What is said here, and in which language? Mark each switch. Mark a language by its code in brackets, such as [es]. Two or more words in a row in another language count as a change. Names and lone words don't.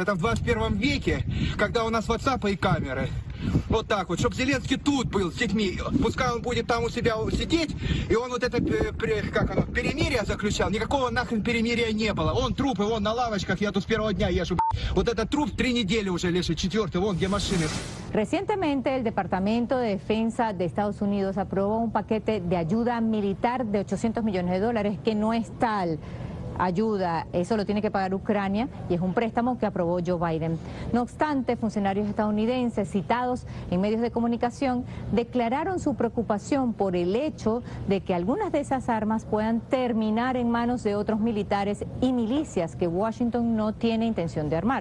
[ru] Это в 21 веке, когда у нас WhatsApp и камеры. Вот так вот. Чтоб Зеленский тут был с детьми. Пускай он будет там у себя сидеть, и он вот это, перемирие заключал. Никакого нахрен перемирия не было. Он трупы, вон на лавочках, я тут с первого дня езжу. Вот этот труп 3 недели уже лежит, 4-й, вон где машины. [es] Recientemente, el Departamento de Defensa de Estados Unidos aprobó un paquete de ayuda militar de $800 millones, que no es tal ayuda, eso lo tiene que pagar Ucrania y es un préstamo que aprobó Joe Biden. No obstante, funcionarios estadounidenses citados en medios de comunicación declararon su preocupación por el hecho de que algunas de esas armas puedan terminar en manos de otros militares y milicias que Washington no tiene intención de armar.